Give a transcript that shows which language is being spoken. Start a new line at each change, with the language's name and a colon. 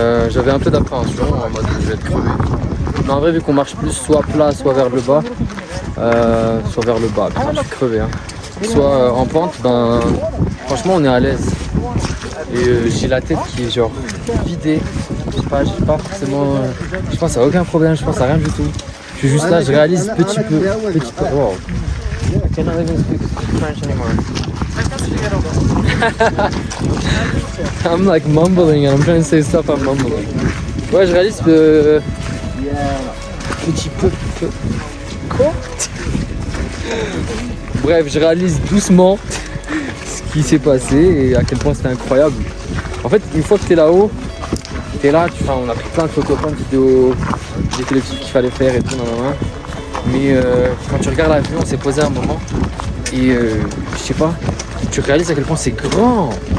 French: J'avais un peu d'appréhension en mode je vais être crevé. Mais en vrai, vu qu'on marche plus soit plat, soit vers le bas, putain, je suis crevé. Hein. Soit en pente, ben franchement, on est à l'aise. Et j'ai la tête qui est genre vidée. Je sais pas forcément. Je pense à aucun problème, je pense à rien du tout. Je suis juste là, je réalise petit peu.
English: Wow. I cannot even speak French anymore. I'm like mumbling and I'm trying to say stuff, I'm mumbling.
French: Ouais, je réalise petit peu. Quoi? Bref, je réalise doucement ce qui s'est passé et à quel point c'était incroyable. En fait, une fois que t'es là-haut, T'es là, on a pris plein de photos, plein de vidéos, j'ai fait les trucs qu'il fallait faire et tout, mais quand tu regardes l'avion, on s'est posé un moment et je sais pas, tu réalises à quel point c'est grand.